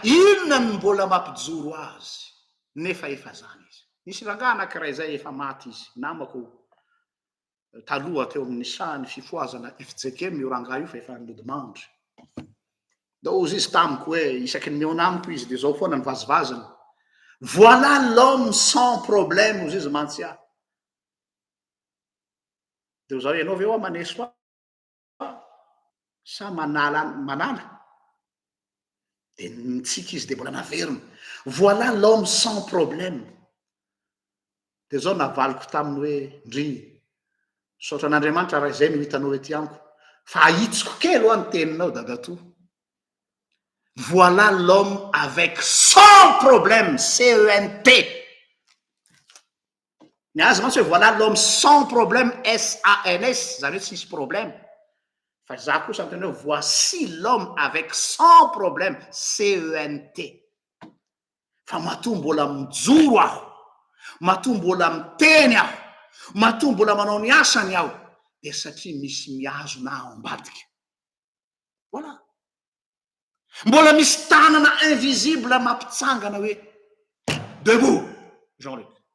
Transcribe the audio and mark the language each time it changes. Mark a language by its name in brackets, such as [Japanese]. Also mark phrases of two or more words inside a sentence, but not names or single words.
[Malagasy] Inona ny mbola mampijoro azy nefa efa zany izy. Nisy rangahy anankiray zay efa maty izy, namako taloha teo amin'ny sahany fifoazana FJKM io rangahy io fa efa nodimandry. Da ozy izy tamiko hoe isaky ny miona amiko izy de zao foana ny vazivazana. [French] Voilà l'homme sans problème, [Malagasy] ozy izy mantsy ahy. De zao ianao ve hoa maneso ahy? Sa manala? De mitsika izy de mbola naverina. [French] Voilà l'homme sans problème. [Malagasy] De zao navaliko taminy hoe ndry, saotra an'Andriamanitra raha izay no hitanao ety amiko. Fa ahitsiko kely ho any teninao dadato. [French] Voilà l'homme avec sans problème, CENT. [Malagasy] Ny azy mantsy hoe [French] voilà l'homme sans problème, SANS, [Malagasy] zany hoe tsy misy problème. Fa za kosa am'teny hoe [French] voici l'homme avec sans problème, [Malagasy] CENT. Fa matoa mbola mijoro aho, matoa mbola miteny aho, matoa mbola manao ny asany aho, de satria misy miazona aho ambadika. Voilà. Mbola misy tanana invisible mampitsangana hoe debout, Jean-Luc.